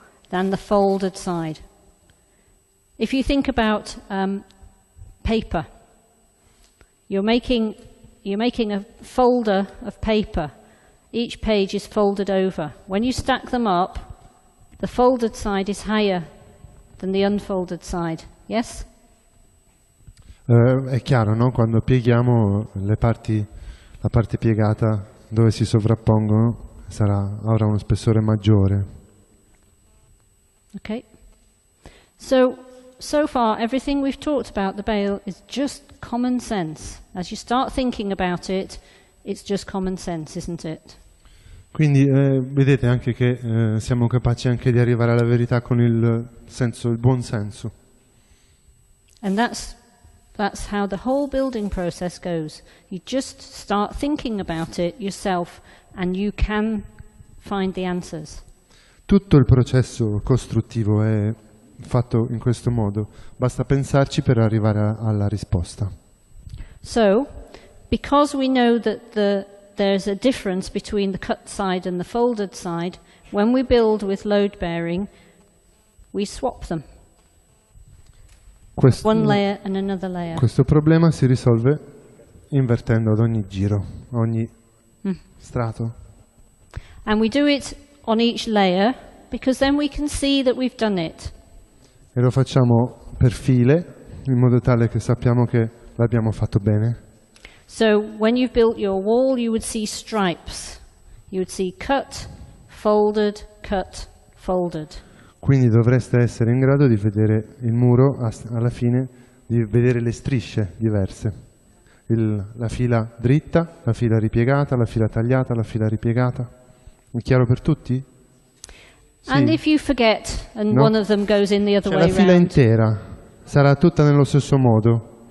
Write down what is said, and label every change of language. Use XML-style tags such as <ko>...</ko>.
<en>than the folded side. If you think about paper, you're making a folder of paper. Each page is folded over. When you stack them up, the folded side is higher than the unfolded side. Yes?</en> <it>È chiaro, no? Quando pieghiamo le parti, la parte piegata dove si sovrappongono avrà uno spessore maggiore. Okay.</it> <en>So far, everything we've talked about the bale is just common sense. As you start thinking about it, it's just common sense, isn't it?</en> <it>Quindi vedete anche che siamo capaci anche di arrivare alla verità con il buon senso.</it> <en>And that's how the whole building process goes. You just start thinking about it yourself and you can find the answers.</en> <it>Tutto il processo costruttivo è fatto in questo modo, basta pensarci per arrivare alla risposta.</it> <en>So, because we know that there's a difference between the cut side and the folded side, when we build with load bearing, we swap them. One layer and another layer.</en> <it>Questo problema si risolve invertendo ad ogni giro, ogni strato.</it> <en>And we do it on each layer because then we can see that we've done it.</en> <it>E lo facciamo per file, in modo tale che sappiamo che l'abbiamo fatto bene.</it> <en>So when you've built your wall, you would see stripes. You would see cut, folded, folded.</en> <it>Quindi dovreste essere in grado di vedere il muro alla fine, di vedere le strisce diverse. La fila dritta, la fila ripiegata, la fila tagliata, la fila ripiegata. È chiaro per tutti? Sì.</it> <en>And if you forget and one of them goes in the other way</en> <it>la fila</it> <en>round.</en> <it>intera sarà tutta nello stesso modo.</it>